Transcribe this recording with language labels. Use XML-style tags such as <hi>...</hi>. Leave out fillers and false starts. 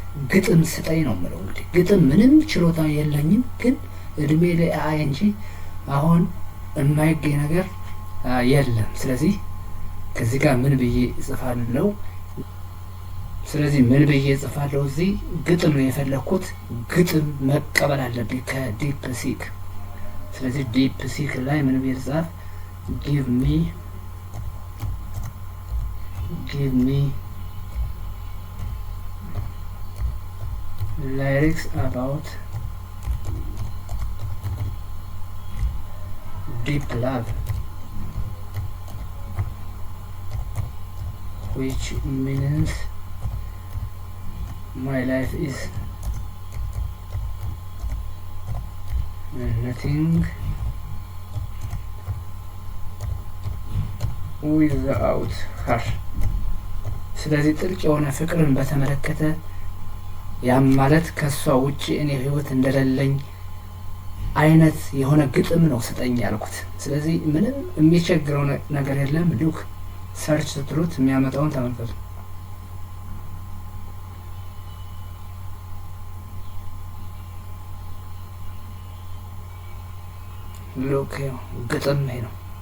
<am>ግጥም ስጠኝ ነው የምለው። እንግዲህ ግጥም ምንም ችሎታ የለኝም፣ ግን እድሜ ለኤአይ እንጂ አሁን የማይገኝ ነገር የለም። ስለዚህ ከዚህ ጋር ምን ብዬ እጽፋለሁ? ስለዚህ ምን ብዬ እጽፋለሁ? እዚህ ግጥም ነው የፈለኩት። ግጥም መቀበል አለብኝ ከዲፕ ሲክ። ስለዚህ ዲፕ ሲክ ላይ ምን ብዬ ልጻፍ?</am> <en>give me lyrics about deep love which means my life is nothing ዊዝአውት ሀር።</en> <am>ስለዚህ ጥልቅ የሆነ ፍቅርን በተመለከተ ያም ማለት ከሷ ውጪ እኔ ህይወት እንደሌለኝ አይነት የሆነ ግጥም ነው ስጠኝ ያልኩት። ስለዚህ ምንም የሚቸግረው ነገር የለም። ሉክ ሰርች ስትሉት የሚያመጣውን ተመልከቱ። ሉክ ግጥም ይሄ ነው።</am>